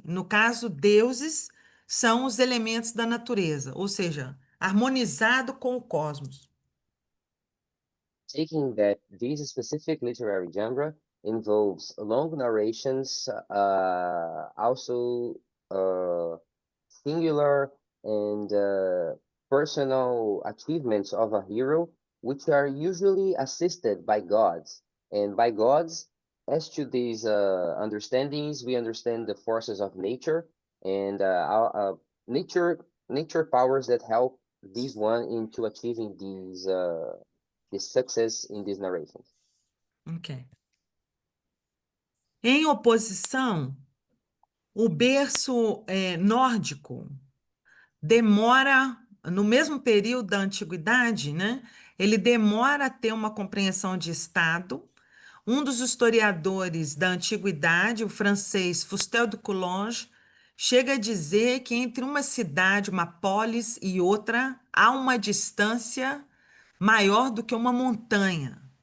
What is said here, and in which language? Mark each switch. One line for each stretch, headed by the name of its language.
Portuguese: No caso, deuses são os elementos da natureza, ou seja, harmonizado com o cosmos.
English: Taking that this specific literary genre involves long narrations, also singular and personal achievements of a hero, which are usually assisted by gods. And by gods, as to these understandings, we understand the forces of nature and nature powers that help this one into achieving these the success in these narrations. Ok.
Portuguese: Em oposição, o berço nórdico demora, no mesmo período da antiguidade, né? Ele demora a ter uma compreensão de Estado. Um dos historiadores da antiguidade, o francês Fustel de Coulanges, chega a dizer que entre uma cidade, uma polis e outra, há uma distância maior do que uma montanha.